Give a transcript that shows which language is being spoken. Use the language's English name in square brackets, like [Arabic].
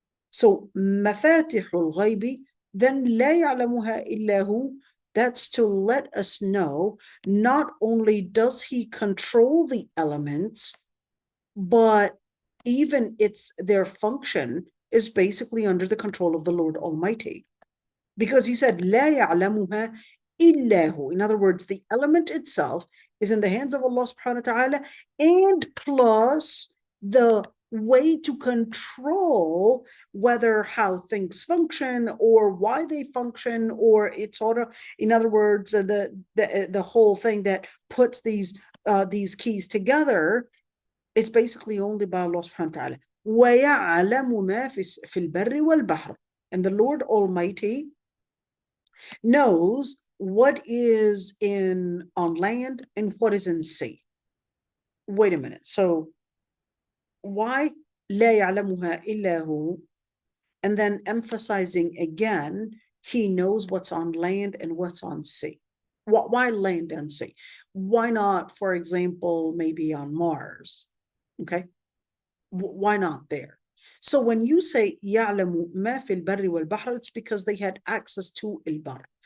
[English] So [Arabic] مفاتيح الغيب, [English] then [Arabic] لا يعلمها إلا هو, [English] that's to let us know not only does he control the elements, but even their function is basically under the control of the Lord Almighty. Because he said, [Arabic] لا يعلمها إلا هو. [English] In other words, the element itself is in the hands of Allah subhanahu wa ta'ala, and plus the way to control whether how things function or why they function, or it's sort of, in other words, the whole thing that puts these keys together, it's basically only by Allah subhanahu wa ta'ala. [Arabic] وَيَعْلَمُ مَا فِي الْبَرِّ وَالْبَحْرِ. [English] And the Lord Almighty knows what is on land and what is in sea. Wait a minute. So why [Arabic] لا يعلمها إلا هو? [English] And then emphasizing again, he knows what's on land and what's on sea. Why land and sea? Why not, for example, maybe on Mars? Okay. Why not there? So when you say [Arabic] يعلم ما في البر والبحر, [English] it's because they had access to البر.